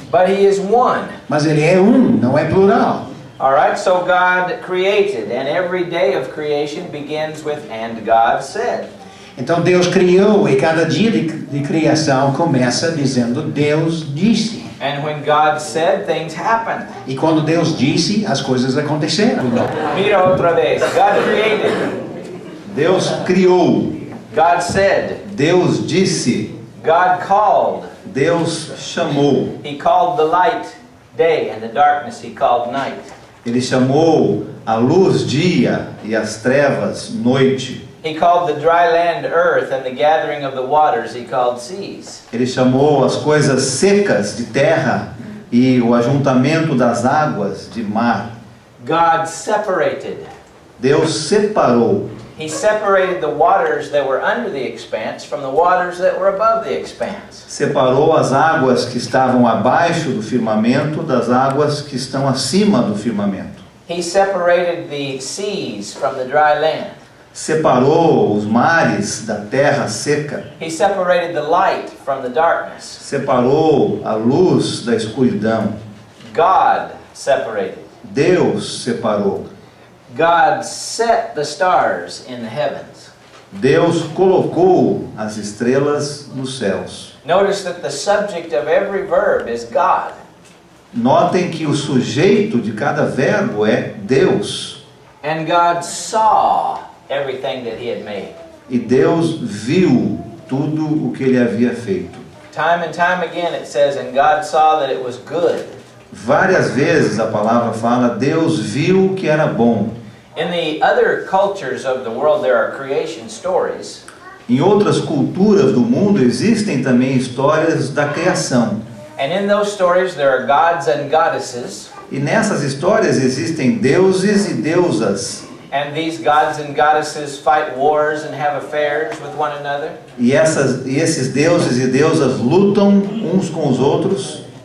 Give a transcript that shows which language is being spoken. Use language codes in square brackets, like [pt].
[en] But he is one. [pt] Mas ele é um, não é plural. [en] All right, so God created, and every day of creation begins with "and God said." [pt] Então Deus criou e cada dia de criação começa dizendo Deus disse. [en] And when God said, things happened. [pt] E quando Deus disse, as coisas aconteceram. [es] Mira otra vez. [en] God created. [pt] Deus criou. [en] God said. [pt] Deus disse. [en] God called. [pt] Deus chamou. [en] He called the light day, and the darkness He called night. [pt] Ele chamou a luz dia e as trevas noite. [en] He called the dry land earth, and the gathering of the waters He called seas. [pt] Ele chamou as coisas secas de terra e o ajuntamento das águas de mar. [en] God separated. [pt] Deus separou. [en] He separated the waters that were under the expanse from the waters that were above the expanse. [pt] Separou as águas que estavam abaixo do firmamento das águas que estão acima do firmamento. [en] He separated the seas from the dry land. [pt] Separou os mares da terra seca. [en] He separated the light from the darkness. [pt] Separou a luz da escuridão. [en] God separated. [pt] Deus separou. [en] God set the stars in the heavens. [pt] Deus colocou as estrelas nos céus. [en] Notice that the subject of every verb is God. [pt] Notem que o sujeito de cada verbo é Deus. [en] And God saw everything that He had made. [pt] E Deus viu tudo o que ele havia feito. [en] Time and time again it says, "And God saw that it was good." [pt] Várias vezes a palavra fala, Deus viu que era bom. [en] In the other cultures of the world there are creation stories. [pt] Em outras culturas do mundo existem também histórias da criação. [en] And in those stories there are gods and goddesses. [pt] E nessas histórias existem deuses e deusas. [en] And these gods and goddesses fight wars and have affairs with one another. [pt] E esses deuses e deusas lutam uns com os outros.